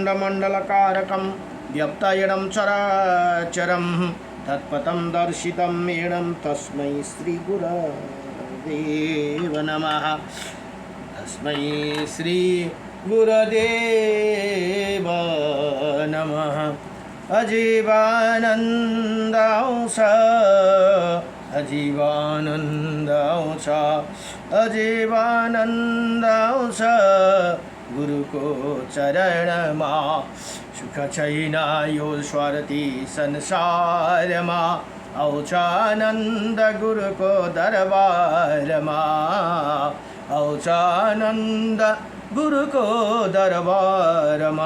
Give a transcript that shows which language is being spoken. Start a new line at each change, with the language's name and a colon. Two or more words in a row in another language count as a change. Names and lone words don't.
Sanskrit: अखंडमंडलकारकं व्यप्तायणं चराचरं तत्पथं दर्शितं येनं तस्मै श्रीगुरवे नमः। तस्मै श्रीगुरदेव नमः।
Nepali: अजीवानन्द आउँछ, अजीवानन्द आउँछ, अजीवानन्द आउँछ गुरुको चरणमा। सुख छैन यो स्वार्थी संसारमा, आउँछ आनन्द गुरुको दरबारमा, आउँछ आनन्द गुरुको दरबारमा।